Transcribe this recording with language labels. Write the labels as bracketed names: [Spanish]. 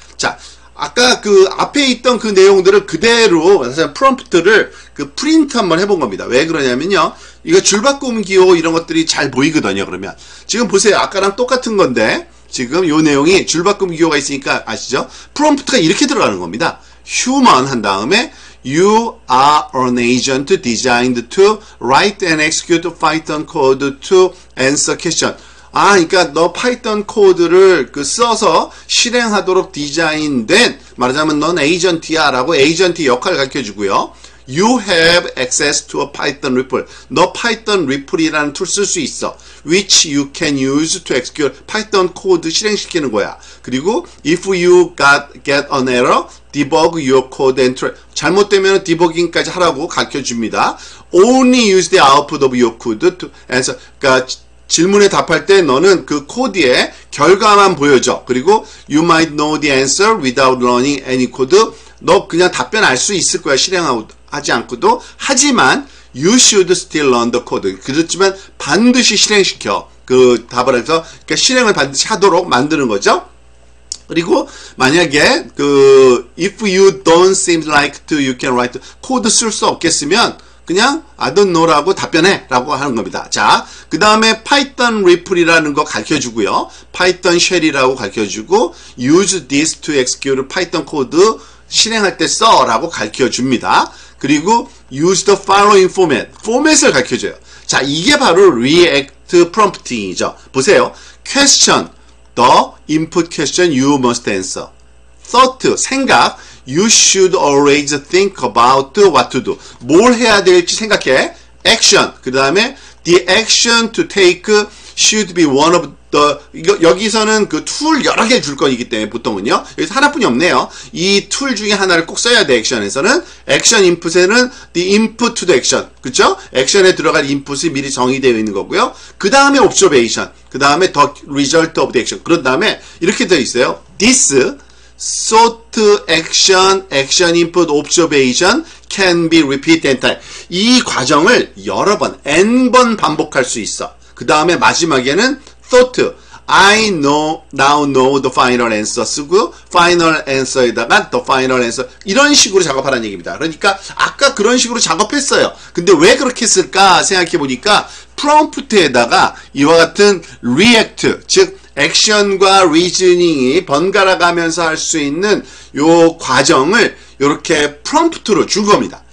[Korean] 자, 아까 앞에 있던 그 내용들을 그대로, 사실 프롬프트를 프린트 한번 해본 겁니다. 왜 그러냐면요. 이거 줄바꿈 기호 이런 것들이 잘 보이거든요, 그러면. 지금 보세요. 아까랑 똑같은 건데, 지금 요 내용이 줄바꿈 기호가 있으니까 아시죠? 프롬프트가 이렇게 들어가는 겁니다. human 한 다음에 [English] You are an agent designed to write and execute Python code to answer question. [Korean] 그러니까 너 파이썬 코드를 써서 실행하도록 디자인된, 말하자면 넌 에이전트야 라고 에이전트 역할을 가르쳐주고요. [English] You have access to a Python REPL. [Korean] 너 파이썬 REPL이라는 툴 쓸 수 있어. [English] Which you can use to execute [Korean] 파이썬 코드 실행시키는 거야. 그리고 [English] if you get an error, debug your code and try. [Korean] 잘못되면 디버깅까지 하라고 가르쳐줍니다. [English] Only use the output of your code to answer. [Korean] 그러니까 질문에 답할 때 너는 그 코드의 결과만 보여줘. [English] 그리고 you might know the answer without learning any code. [Korean] 너 그냥 답변 알 수 있을 거야. 실행하지 않고도. 하지만 [English] you should still learn the code. [Korean] 그렇지만 반드시 실행시켜. 그 답을 해서 그러니까 실행을 반드시 하도록 만드는 거죠. 그리고 만약에 [English] if you don't seem like you can write [Korean] 코드 쓸 수 없겠으면 그냥 [English] I don't know [Korean] 라고 답변해 라고 하는 겁니다. 자, 그 다음에 Python REPL이라는 거 가르쳐주고요. Python Shell이라고 가르쳐주고 [English] use this to execute Python [Korean] 코드 실행할 때 써 라고 가르쳐줍니다. 그리고 [English] use the following [Korean] 포맷을 가르쳐줘요. 자, 이게 바로 React Prompting이죠. 보세요. [English] Question, the input question you must answer. Thought, [Korean] 생각, [English] you should always think about what to do. [Korean] 뭘 해야 될지 생각해. Action, 그 다음에 [English] the action to take should be one of [Korean] 여기서는 그 툴 여러 개 줄 거이기 때문에 보통은요. 여기서 하나뿐이 없네요. 이 툴 중에 하나를 꼭 써야 돼. 액션에서는. 액션 인풋에는 [English] the input to the action. [Korean] 그쵸? 액션에 들어갈 인풋이 미리 정의되어 있는 거고요. 그 다음에 observation. 그 다음에 [English] the result of the action. [Korean] 그런 다음에 이렇게 되어 있어요. [English] This sought action, action input, observation can be repeated n time. [Korean] 이 과정을 여러 번, n번 반복할 수 있어. 그 다음에 마지막에는 [English] thought, I now know the final answer [Korean] 쓰고 [English] final answer에다가 the final answer [Korean] 이런 식으로 작업하라는 얘기입니다. 그러니까 아까 그런 식으로 작업했어요. 근데 왜 그렇게 했을까 생각해 보니까 프롬프트에다가 이와 같은 react, 즉 액션과 리즈닝이 번갈아 가면서 할 수 있는 요 과정을 이렇게 프롬프트로 준 겁니다.